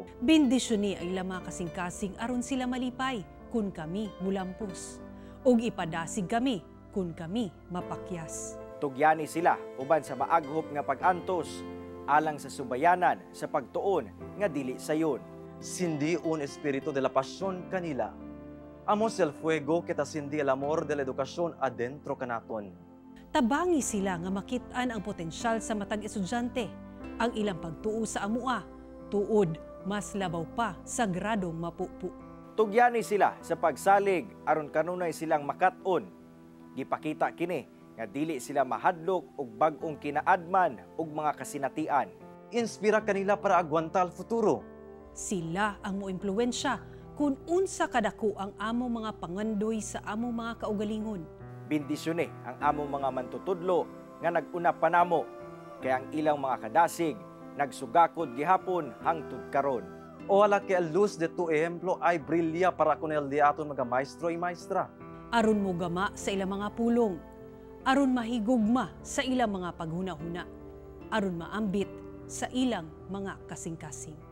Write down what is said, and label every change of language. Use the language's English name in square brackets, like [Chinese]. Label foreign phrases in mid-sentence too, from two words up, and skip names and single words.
[Cebuano] Bendisyon ni ay lama kasing-kasing aron sila malipay kun kami mulampos. Ug ipadasig kami kun kami mapakyas. Tugyani sila uban sa maaghop nga pag-antos alang sa subayanan sa pagtuon nga dili sayon. [Chavacano] Sindi un espiritu de la pasyon kanila. Amos el fuego kita sindi el amor de la edukasyon adentro kanaton. [Cebuano] Tabangi sila nga makit-an ang potensyal sa matag estudyante. Ang ilang pagtuo sa amua, tuod mas labaw pa sa gradong mapupu. Tugyani sila sa pagsalig aron kanunay silang makat-on. Gipakita kini nga dili sila mahadlok og bag-ong kinaadman ug mga kasinatian. [Chavacano] Inspira kanila para agwantal futuro. [Cebuano] Sila ang moimpluwensya kung unsa kadako ang among mga pangandoy sa among mga kaugalingon. Bendisyon ang among mga mantutudlo nga nag-una pa namo kay ang ilang mga kadasig nagsugakod gihapon hangtod karon. [Chavacano] O ala que el luz de tu ejemplo ay brilya para con el de aton mga maestro y maestra. [Cebuano] Aron mo gama sa ilang mga pulong, aron mahigugma sa ilang mga paghuna-huna, aron maambit sa ilang mga kasing-kasing.